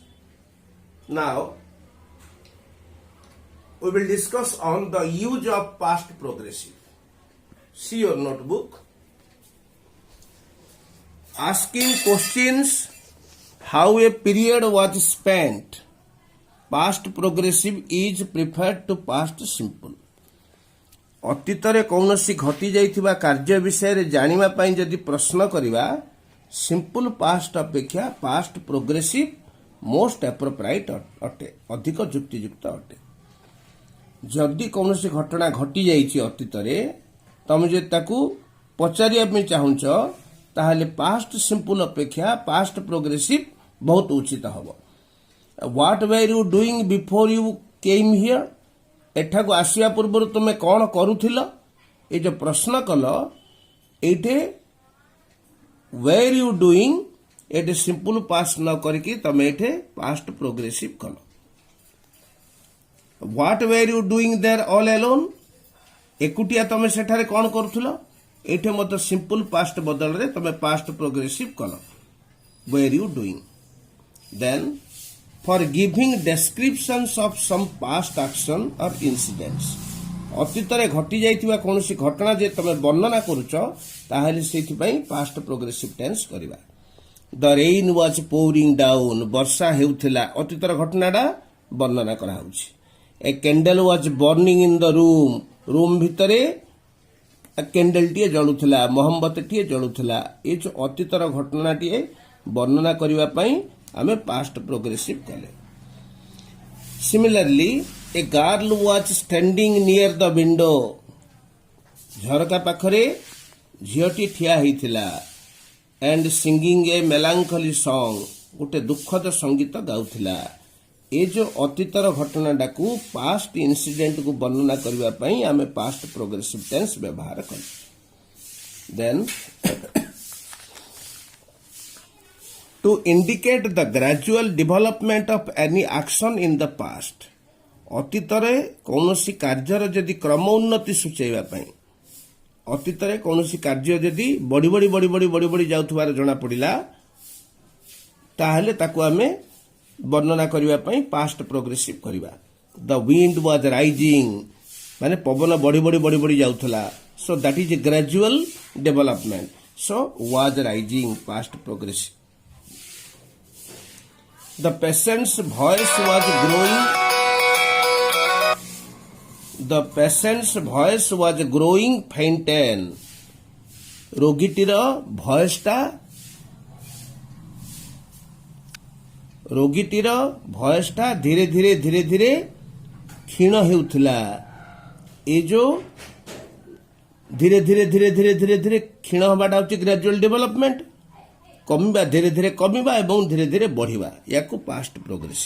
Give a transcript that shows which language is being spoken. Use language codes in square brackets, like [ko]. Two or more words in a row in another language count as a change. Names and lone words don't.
[en] Now we will discuss on the use of past progressive. See your notebook. Asking questions how a period was spent. Past progressive is preferred to past simple. [or] ଅତୀତରେ କୌଣସି ଘଟି ଯାଇଥିବା କାର୍ଯ୍ୟ ବିଷୟରେ ଜାଣିବା ପାଇଁ ଯଦି ପ୍ରଶ୍ନ କରିବା [en] simple past [or] ଅପେକ୍ଷା [en] past progressive most appropriate [or] ଅଟେ, ଅଧିକ ଯୁକ୍ତିଯୁକ୍ତ ଅଟେ। ଯଦି କୌଣସି ଘଟଣା ଘଟି ଯାଇଛି ଅତୀତରେ, ତମେ ଯଦି ତାକୁ ପଚାରିବା ପାଇଁ ଚାହୁଁଛ ତାହେଲେ [en] past simple [or] ଅପେକ୍ଷା [en] past progressive [or] ବହୁତ ଉଚିତ ହେବ। [en] what were you doing before you came here, [or] ଏଠାକୁ ଆସିବା ପୂର୍ବରୁ ତୁମେ କ'ଣ କରୁଥିଲ? ଏ ଯେଉଁ ପ୍ରଶ୍ନ କଲ ଏଇଠି [en] where you doing [or] ଏଠି [en] simple past [or] ନ କରିକି ତମେ ଏଠି [en] past progressive [or] କଲ। [en] what were you doing there all alone, [or] ଏକୁଟିଆ ତମେ ସେଠାରେ କ'ଣ କରୁଥିଲ? ଏଠି ମଧ୍ୟ [en] simple past [or] ବଦଳରେ ତମେ [en] past progressive [or] କଲ [en] were you doing। then for giving descriptions of some past action or incidents, [or] ଅତୀତରେ ଘଟି ଯାଇଥିବା କୌଣସି ଘଟଣା ଯେ ତମେ ବର୍ଣ୍ଣନା କରୁଛ ତାହେଲେ ସେଇଥିପାଇଁ [en] past progressive tense [or] କରିବା। [en] the rain was pouring down, [or] ବର୍ଷା ହେଉଥିଲା, ଅତୀତର ଘଟଣାଟା ବର୍ଣ୍ଣନା କରାହେଉଛି। [en] a candle was burning in the room, [or] ରୁମ୍ ଭିତରେ କ୍ୟାଣ୍ଡେଲଟିଏ ଜଳୁଥିଲା, ମହମବତୀଟିଏ ଜଳୁଥିଲା। ଏ ଯେଉଁ ଅତୀତର ଘଟଣାଟିଏ ବର୍ଣ୍ଣନା କରିବା ପାଇଁ ଆମେ [en] past progressive [or] କଲେ। [en] ସିମିଲାରଲି a girl was standing near the window, [or] ଝରକା ପାଖରେ ଝିଅଟି ଠିଆ ହେଇଥିଲା। [en] and singing a melancholy song, [or] ଗୋଟେ ଦୁଃଖଦ ସଙ୍ଗୀତ ଗାଉଥିଲା। ଏ ଯେଉଁ ଅତୀତର ଘଟଣାଟାକୁ [en] past incidentku [or] ବର୍ଣ୍ଣନା କରିବା ପାଇଁ ଆମେ [en] past progressive tense [or] ବ୍ୟବହାର କଲେ। [en] then to indicate the gradual development of any action in the past, [or] ଅତୀତରେ କୌଣସି କାର୍ଯ୍ୟର ଯଦି କ୍ରମ ଉନ୍ନତି ସୂଚାଇବା ପାଇଁ, ଅତୀତରେ କୌଣସି କାର୍ଯ୍ୟ ଯଦି ବଢ଼ି ବଢ଼ି ବଢ଼ି ବଢ଼ି ବଢ଼ି ବଢ଼ି ଯାଉଥିବାର ଜଣାପଡ଼ିଲା ତାହେଲେ ତାକୁ ଆମେ ବର୍ଣ୍ଣନା କରିବା ପାଇଁ [en] past progressive [or] କରିବା। [en] the wind was rising, [or] ମାନେ ପବନ ବଢ଼ି ବଢ଼ି ବଢ଼ି ବଢ଼ି ଯାଉଥିଲା। [en] So that is a gradual development. So was rising past progressive. the patient's voice was growing, the patient's voice was growing fainten, [or] ରୋଗୀଟିର ଭଏସଟା ଧୀରେ ଧୀରେ ଧୀରେ ଧୀରେ କ୍ଷୀଣ ହେଉଥିଲା। ଏ ଯେଉଁ ଧୀରେ ଧୀରେ ଧୀରେ ଧୀରେ ଧୀରେ ଧୀରେ କ୍ଷୀଣ ହେବାଟା ହେଉଛି [en] gradual development, [or] କମିବା, ଧୀରେ ଧୀରେ କମିବା ଏବଂ ଧୀରେ ଧୀରେ ବଢ଼ିବା, ୟାକୁ [en] past progressive.